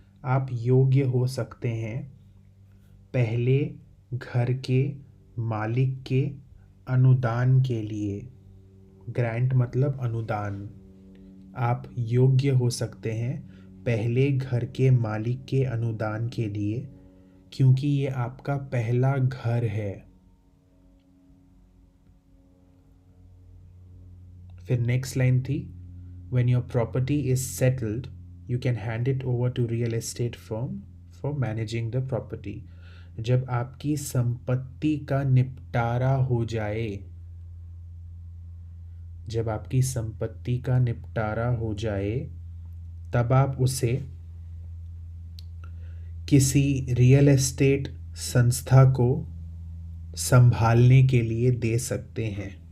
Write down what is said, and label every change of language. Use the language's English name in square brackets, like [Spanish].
[Hindi] आप योग्य हो सकते हैं पहले घर के मालिक के अनुदान के लिए। ग्रांट मतलब अनुदान। आप योग्य हो सकते हैं पहले घर के मालिक के अनुदान के लिए, क्योंकि ये आपका पहला घर है। फिर नेक्स्ट लाइन थी, [English] when your property is settled you can hand it over to real estate firm for managing the property। [Hindi] जब आपकी संपत्ति का निपटारा हो जाए, जब आपकी संपत्ति का निपटारा हो जाए तब आप उसे किसी रियल एस्टेट संस्था को संभालने के लिए दे सकते हैं।